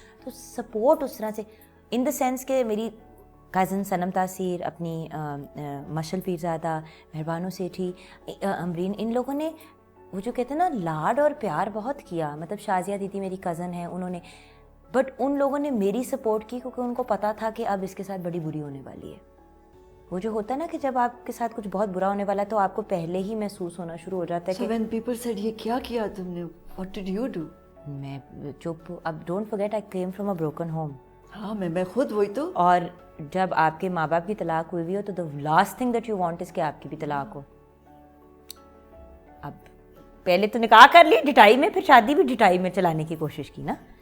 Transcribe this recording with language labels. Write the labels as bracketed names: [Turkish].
[Urdu] تو سپورٹ اس طرح سے [English] in the sense [Urdu] کہ میری کزن صنم تاثیر, اپنی مشل پیرزادہ, مہربانو سیٹھی, امرین, ان لوگوں نے وہ جو کہتے ہیں نا لاڈ اور پیار بہت کیا. مطلب شازیہ دیدی میری کزن ہے, انہوں نے, بٹ ان لوگوں نے میری سپورٹ کی کیونکہ ان کو پتہ تھا کہ اب اس کے ساتھ بڑی بری ہونے والی ہے. وہ جو ہوتا ہے نا کہ جب آپ کے ساتھ کچھ بہت برا ہونے والا ہے تو آپ کو پہلے ہی محسوس ہونا شروع ہو جاتا ہے [English] So when people said [Urdu] یہ کیا کیا تم نے, [English] what did you do? [Urdu] میں چپ. [English] اب don't forget I came from a broken home. [Urdu] ہاں میں خود وہی تو. اور جب آپ کے ماں باپ کی طلاق ہوئی ہوئی ہو تو [English] the last thing that you want is [Urdu] کہ آپ کی بھی طلاق ہو. اب پہلے تو نکاح کر لی ڈٹائی میں, پھر شادی بھی ڈٹائی میں چلانے کی کوشش کی نا.